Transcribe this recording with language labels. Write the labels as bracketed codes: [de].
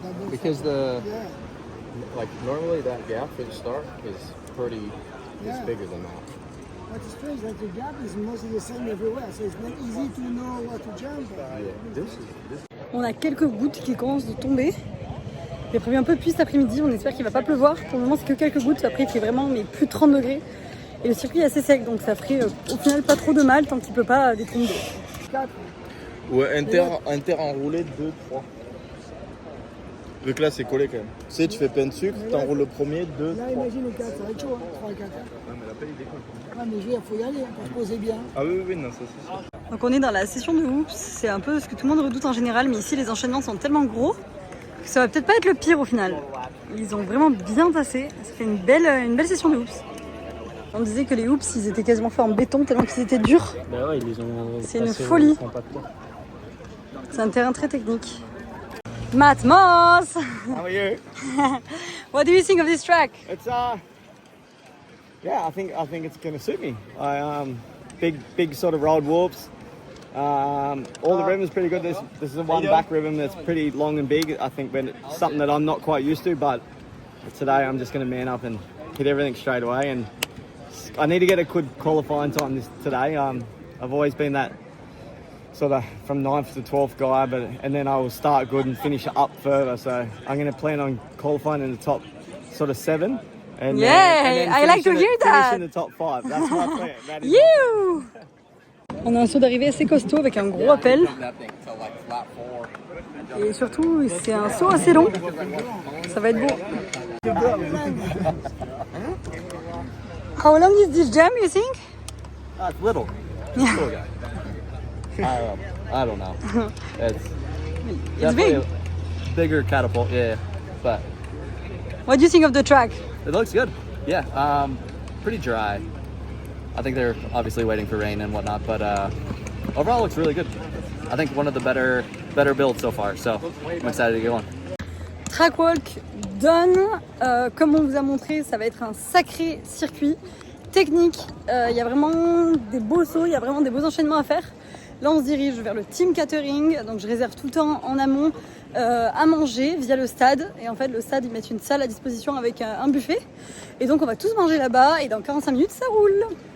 [en] Because like normally that gap for the start is pretty, is bigger than that. What's strange that the gap is mostly the same everywhere, so it's not easy to know what to jump. [fr] On a quelques gouttes qui commencent de tomber. J'ai prévu un peu de pluie cet après-midi, on espère qu'il va pas pleuvoir. Pour le moment c'est que quelques gouttes, après il fait vraiment mais plus de 30 degrés. Et le circuit est assez sec, donc ça ferait au final pas trop de mal tant qu'il peut pas détomber. Ouais, inter enroulé 2, 3. Donc là c'est collé quand même. Tu sais, tu fais plein de sucre, t'enroules le premier, 2, 3. Là imagine le 4, ça va être chaud, 3 et 4. Ouais, mais il faut y aller, pour se poser bien. Ah oui, non, ça c'est sûr. Donc on est dans la session de hoops, c'est un peu ce que tout le monde redoute en général, mais ici les enchaînements sont tellement gros que ça va peut-être pas être le pire au final. Ils ont vraiment bien tassé, ça fait une belle session de hoops. On disait que les hoops ils étaient quasiment faits en béton tellement qu'ils étaient durs. Bah ouais, ils les ont. C'est une folie. C'est un terrain très technique. [en] Matt Moss! How are you? What do you think of this track? It's yeah, I think it's going to suit me. Big sort of road warps. All the ribbons pretty good. This is the one back ribbon that's pretty long and big. I think it's something that I'm not quite used to, but today I'm just going to man up and hit everything straight away. And I need to get a good qualifying time today. I've always been that sort of from 9th to 12th guy, and then I will start good and finish up further. So I'm going to plan on qualifying in the top sort of 7. And then I like to hear that. Finish in the top 5. That's my plan. That is You! [fr] On a un saut d'arrivée assez costaud avec un gros appel. Et surtout, c'est un saut assez long. Ça va être beau. [en] How long is this jump, you think? It's little. I don't know. It's big. A bigger catapult, yeah. But What do you think of the track? it looks good. Yeah. Pretty dry. I think they're obviously waiting for rain and whatnot, but overall it looks really good. I think one of the better builds so far, so I'm excited to get one. Track walk done. [fr] Comme on vous a montré, ça va être un sacré circuit technique. Il y a vraiment des beaux sauts, il y a vraiment des beaux enchaînements à faire. Là, on se dirige vers le team catering, donc je réserve tout le temps en amont à manger via le stade. Et en fait, le stade, ils mettent une salle à disposition avec un buffet. Et donc, on va tous manger là-bas et dans 45 minutes, ça roule.